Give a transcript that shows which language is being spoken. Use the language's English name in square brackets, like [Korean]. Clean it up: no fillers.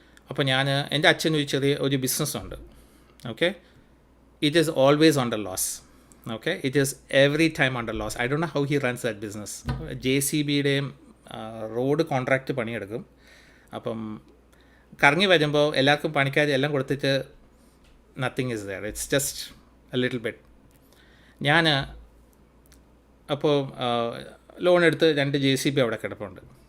[Malayalam] അപ്പോൾ എൻ്റെ അച്ഛന് ഒരു ബിസിനസ്സുണ്ട്. [English] Okay, it is always under loss. Okay, it is every time under loss. I don't know how he runs that business. [Malayalam] JCBയുടെയും road contract പണിയെടുക്കും. അപ്പം കറങ്ങി വരുമ്പോൾ എല്ലാവർക്കും പണിക്കാർ എല്ലാം കൊടുത്തിട്ട് [English] Nothing is there, it's just a little bit. [Malayalam] ഞാൻ അപ്പോൾ ലോൺ എടുത്ത് 2 JCB അവിടെ കിടപ്പുണ്ട്.